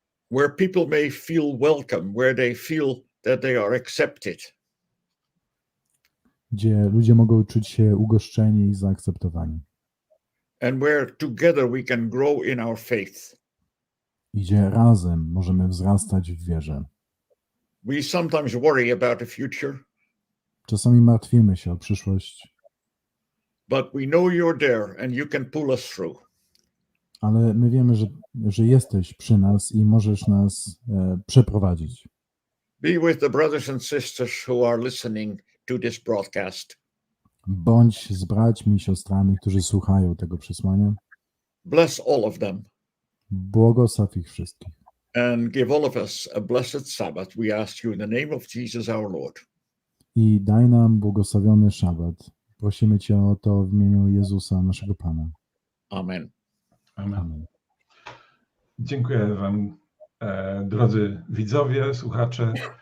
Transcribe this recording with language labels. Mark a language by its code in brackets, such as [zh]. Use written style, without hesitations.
[en] Where people may feel welcome, where they feel that they are accepted. [pl] gdzie ludzie mogą czuć się ugoszczeni i zaakceptowani. [en] And where together we can grow in our faith. [pl] I gdzie razem możemy wzrastać w wierze. [en] We sometimes worry about the future, [pl] Czasami martwimy się o przyszłość, [en] but we know you're there and you can pull us through. [pl] ale my wiemy, że jesteś przy nas i możesz nas przeprowadzić. [en] Be with the brothers and sisters who are listening to this broadcast. [pl] Bądź z braćmi i siostrami, którzy słuchają tego przesłania. [en] Bless all of them [pl] Błogosław ich wszystkich. [en] and give all of us a blessed Sabbath. We ask you in the name of Jesus our Lord. [pl] I daj nam błogosławiony szabat. Prosimy Cię o to w imieniu Jezusa, naszego Pana. [en] Amen. [pl] Amen. Dziękuję Wam, drodzy widzowie, słuchacze.